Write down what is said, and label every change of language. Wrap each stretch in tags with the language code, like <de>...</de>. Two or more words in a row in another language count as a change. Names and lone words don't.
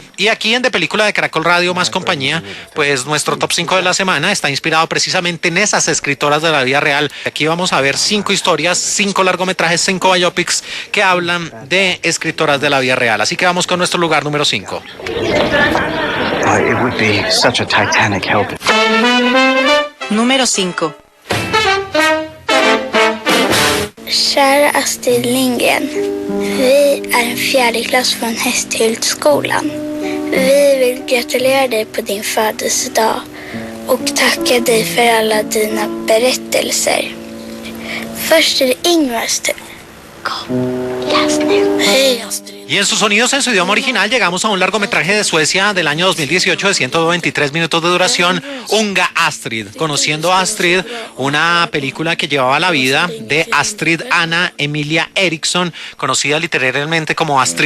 <es>Y aquí en De Película de Caracol Radio más compañía, pues nuestro top 5 de la semana está inspirado precisamente en esas escritoras de la vida real. Aquí vamos a ver 5 historias, 5 largometrajes, 5 biopics que hablan de escritoras de la vida real. Así que vamos con nuestro lugar número 5. Número 5.</es> <sv>Kära Astrid Lindgren, vi är en fjärdeklass från Hästhyltskolan. Vi vill gratulera dig på din födelsedag och tacka dig för alla dina berättelser. Först är det Ingmars tur. Kom, läs nu. Hej Astrid.</sv> <es>Y en sus sonidos en su idioma original llegamos a un largometraje de Suecia del año 2018 de 123 minutos de duración, Unga Astrid, Conociendo a Astrid, una película que llevaba la vida de Astrid Anna Emilia Eriksson, conocida literariamente como Astrid</es>